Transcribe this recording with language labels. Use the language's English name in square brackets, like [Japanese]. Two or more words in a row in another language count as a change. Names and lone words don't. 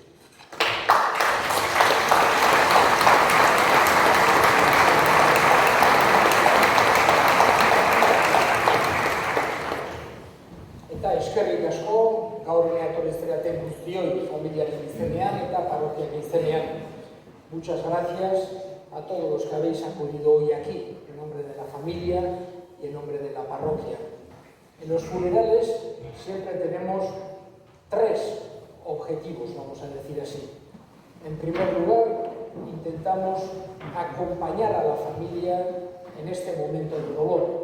[Basque] Eta eskerrik asko, gaur etorri zareten guztioi familiaren izenean eta parrokiak izenean. [Spanish] Muchas gracias a todos los que habéis acudido hoy aquí, en nombre de la familia y en nombre de la parroquia. En los funerales siempre tenemos 3 objetivos, vamos a decir así. En primer lugar, intentamos acompañar a la familia en este momento de dolor.